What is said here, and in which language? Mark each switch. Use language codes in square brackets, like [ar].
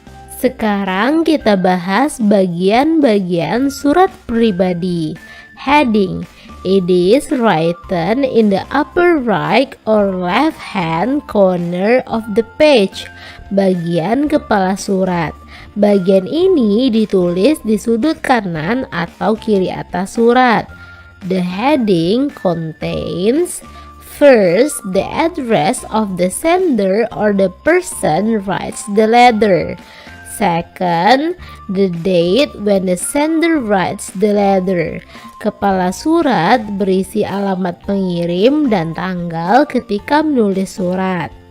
[id] Sekarang kita bahas bagian-bagian surat pribadi. [en] Heading, it is written in the upper right or left hand corner of the page. [id] Bagian kepala surat. Bagian ini ditulis di sudut kanan atau kiri atas surat. [en] The heading contains first the address of the sender or the person writes the letter. Second, the date when the sender writes the letter. [id] Kepala surat berisi alamat pengirim dan tanggal ketika menulis surat.